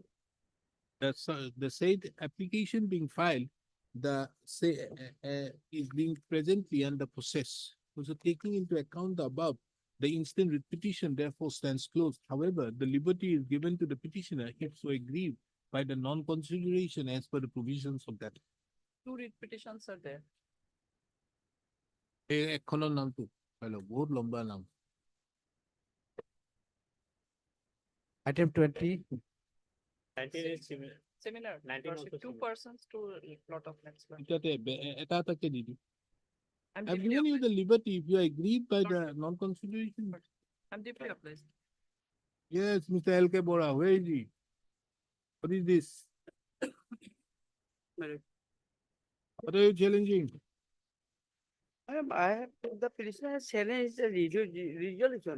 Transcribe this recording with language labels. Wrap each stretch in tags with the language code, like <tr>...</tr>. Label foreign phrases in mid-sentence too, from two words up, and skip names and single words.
<en>The said application being filed, is being presently under process. So taking into account the above, the instant writ petition therefore stands closed. However, the liberty is given to the petitioner if so aggrieved by the non-consideration as per the provisions of that. Two writ petitions are there.</en> <as>এখনৰ নামটো হেল্ল' বহুত লম্বা নাম</as> <en>Item 20. 19 is similar. Similar, 19 Lordship, also two similar. persons, two lot of lands. Lordship.</en> <as>এটাতে এটা এটাকে দি দিম</as> <en>I'm I've deeply given you obliged. the liberty if you are aggrieved by the non-consideration. I'm deeply obliged. Yes, Mr. L.K. Bora, where is he? What is this? What are you challenging? The petitioner has challenged the resolution.</en>